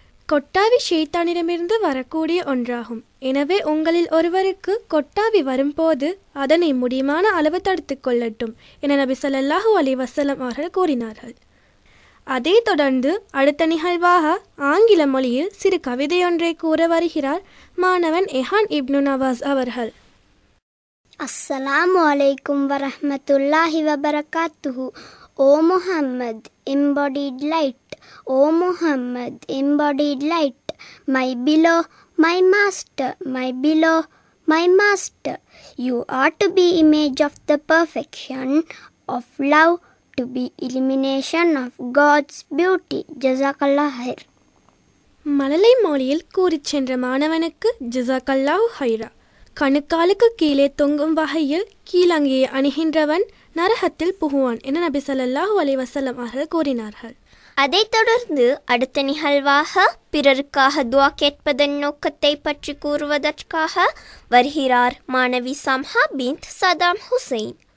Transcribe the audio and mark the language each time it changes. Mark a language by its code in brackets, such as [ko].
[ta] கொட்டாவி ஷைத்தானிடமிருந்து வரக்கூடிய ஒன்றாகும். எனவே உங்களில் ஒருவருக்கு கொட்டாவி வரும்போது அதனை முடியுமான அளவு தடுத்து கொள்ளட்டும் என நபி ஸல்லல்லாஹு அலைஹி வஸல்லம் அவர்கள் கூறினார்கள். அதைத் தொடர்ந்து அடுத்த நிகழ்வாக ஆங்கில மொழியில் சிறு கவிதையொன்றை கூற வருகிறார் மாணவன் எஹான் இப்னு நவாஸ் அவர்கள். அஸ்ஸலாமு அலைக்கும் வரஹ்மத்துல்லாஹி வபரகாத்துஹு. [en] O Muhammad, embodied light. O Muhammad, embodied light. My below, my master, my below, my master. You are to be image of the perfection of love, to be illumination of God's beauty. [ar] Jazakallah khair. [ta] மழலை மொழியில் கூறிச் சென்ற மாணவனுக்கு ஜஸாக்கல்லாஹு ஹைரா. கணுக்காலுக்கு கீழே தொங்கும் வகையில் கீழங்கியை அணிகின்றவன் நரகத்தில் புகுவான் என நபி ஸல்லல்லாஹு அலைஹி வஸல்லம் அவர்கள் கூறினார்கள். அதைத் தொடர்ந்து அடுத்த நிகழ்வாக பிறருக்காக துஆ கேட்பதன் நோக்கத்தை பற்றி கூறுவதற்காக வருகிறார் மாணவி சம்ஹா பின்த் சதாம் ஹுசைன்.